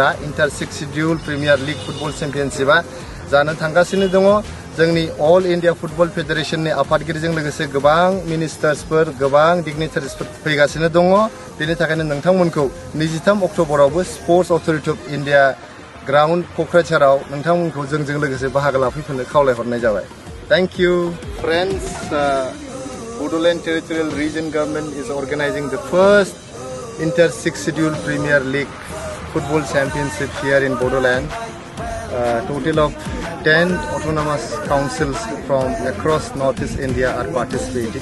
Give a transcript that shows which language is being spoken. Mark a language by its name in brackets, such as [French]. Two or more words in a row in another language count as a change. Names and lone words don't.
[Bodo] आ इंटर 6 शेड्यूल प्रिमियर लीग फुटबल चेम्पियनशिपआ जानो थांगासिनो दङ जोंनि अल इंडिया फुटबल फेडरेशननि आफादगिरिजों लोगोसे गोबां मिनिस्टार्सफोर गोबां डिग्निटारिसफोर फैगासिनो दङ बेनि थाखायनो नोंथांमोनखौ 23 अक्ट'बरावबो स्पर्ट्स अथरिटी अफ इन्डिया ग्राउन्ड क'क्राझाराव नोंथांमोनखौ जोंजों लोगोसे बाहागो लाफैफिननो खावलायहरनाय जाबाय [English] thank you friends Bodoland Territorial Region Government is organizing the first Inter 6 Schedule Premier League Football Championship here in Bodoland. Total of 10 autonomous councils from across Northeast India are participating.